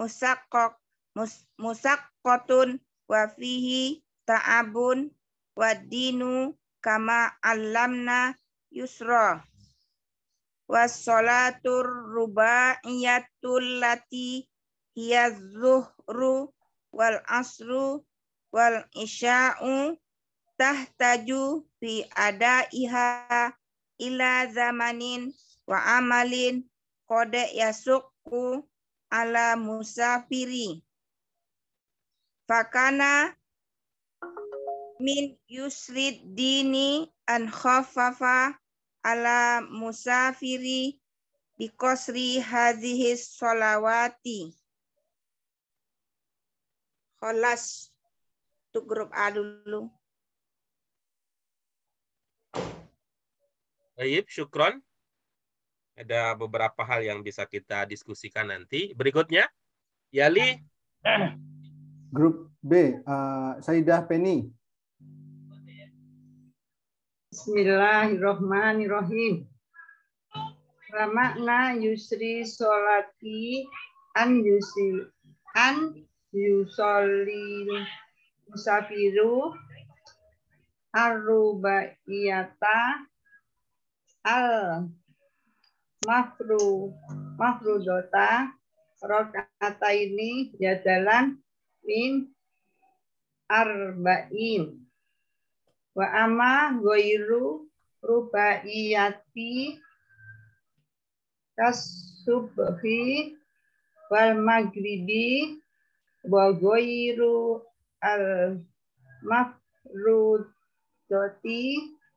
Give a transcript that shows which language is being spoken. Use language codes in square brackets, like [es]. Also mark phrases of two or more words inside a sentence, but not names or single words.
[ar] مشقة وفيه تعب والدين كما علمنا يسر والصلاة الرباعية التي هي الظهر والعصر والعشاء تحتاج في أدائها إلى زمن وعمل قد يشق على المسافر فكان من يسر الدين أن خفف على المسافر بقصر هذه الصلوات. Kholas. [id] Untuk grup A dulu. Baik, syukron. Ada beberapa hal yang bisa kita diskusikan nanti. Berikutnya, Yali. Grup B, Sayyidah Penny. [ar] بسم الله الرحمن الرحيم رمكنا يسر الصلاة أن يصلي المسافر الرباعية ال المفروضة ركعتين بدلا من أربع وأما غير الرباعية كالصبح والمغرب وغير المفروضة